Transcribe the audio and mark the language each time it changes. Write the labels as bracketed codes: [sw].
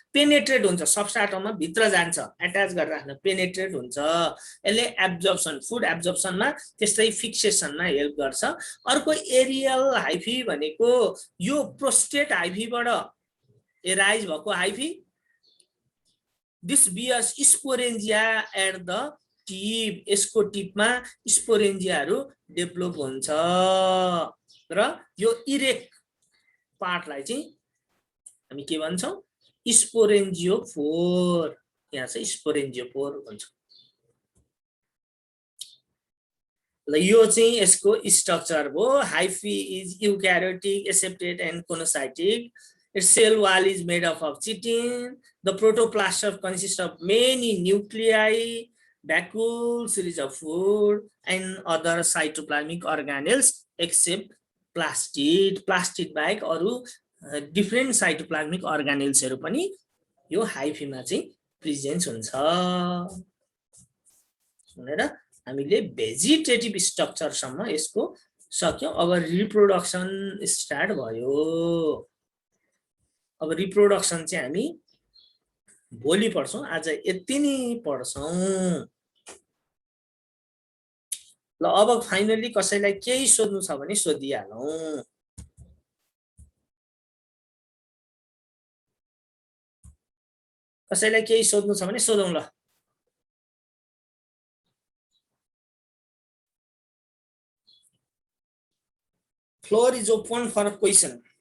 [ne] Penetrate हुन्छ सबस्ट्राटममा भित्र जान्छ अट्याच गरेर राख्न पेनिट्रेट हुन्छ। यसले एब्जर्प्सन फुड एब्जर्प्सनमा त्यस्तै फिक्सेसनमा हेल्प गर्छ। अर्को एरियल हाइफी भनेको यो प्रोस्टेट हाइफीबाट एराइज भएको hyphae. [en] This bears sporangia at the tip. [ne] यसको टिपमा स्पोरेन्जियाहरु डेभलप हुन्छ र यो इरेक्ट पार्टलाई चाहिँ हामी के भन्छौं स्पोरेन्जियोपोर। यहाँ चाहिँ स्पोरेन्जियोपोर भन्छौं। ल यो चाहिँ यसको स्ट्रक्चर हो। [en] Hyphae is eukaryotic, aseptate and coenocytic. Its cell wall is made up of chitin. The protoplasm consists of many nuclei, vacuole, series of food, and other cytoplasmic organelles except plastid. [ne] Plastid बाहेक अरु डिफरेन्ट साइटोप्लाज्मिक अर्गानेल्सहरु पनि यो हाइफीमा चाहिँ presence हुन्छ भनेर हामीले vegetative structure सम्म यसको सक्यौ। अब रिप्रोडक्सन स्टार्ट भयो। अब रिप्रोडक्सन चाहिँ हामी भोलि पढ्छौं, आज यति नै पढ्छौं। ल अब फाइनली कसैलाई केही सोध्नु छ भने सोधिहालौं। कसैलाई केही सोध्नु छ भने सोधौं। [en] ल floor is open for question.